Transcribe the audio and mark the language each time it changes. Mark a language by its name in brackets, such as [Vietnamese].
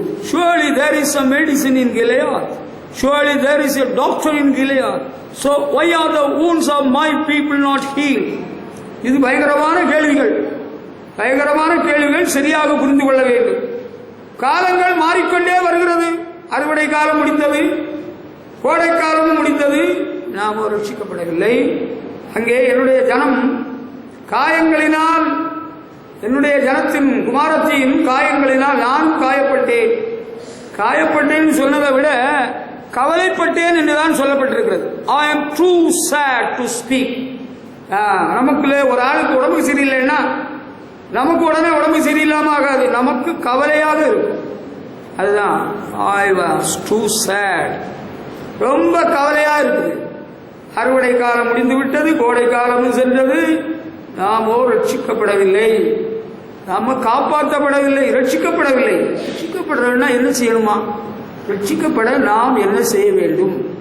[English] Surely there is some medicine in Gilead. Surely there is a doctor in Gilead. So why are the wounds of my people not healed? [Tamil] இது பயங்கரமான கேள்விகள், பயங்கரமான கேள்விகள். சரியாக புரிந்து கொள்ள வேண்டும். காலங்கள் மாறிக்கொண்டே வருகிறது. அறுவடை காலம் முடிந்தது, கோடை காலமும் முடிந்தது, நாம் ரட்சிக்கப்படவில்லை. அங்கே என்னுடைய ஜனம் காயங்களினால், என்னுடைய ஜனத்தின் குமாரத்தின் காயங்களினால் நான் காயப்பட்டேன். காயப்பட்டேன் சொன்னதை விட கவலைப்பட்டேன் என்றுதான் சொல்லப்பட்டிருக்கிறது. [English] I am too sad to speak. [Tamil] நமக்குள்ள ஒரு ஆளுக்கு உடம்பு சரியில்லைன்னா நமக்கு உடனே உடம்பு சரியில்லாம ஆகாது, நமக்கு கவலையாக இருக்கும். அதுதான் [English] I was too sad. [Tamil] ரொம்ப கவலையா இருக்குது. அறுவடை காலம் முடிந்து விட்டது, கோடை காலமும் சென்றது, நாமோ ரட்சிக்கப்படவில்லை, நாம காப்பாற்றப்படவில்லை, ரட்சிக்கப்படவில்லை. ரட்சிக்கப்படுறதுன்னா என்ன செய்யணுமா? ரட்சிக்கப்பட நாம் என்ன செய்ய வேண்டும்?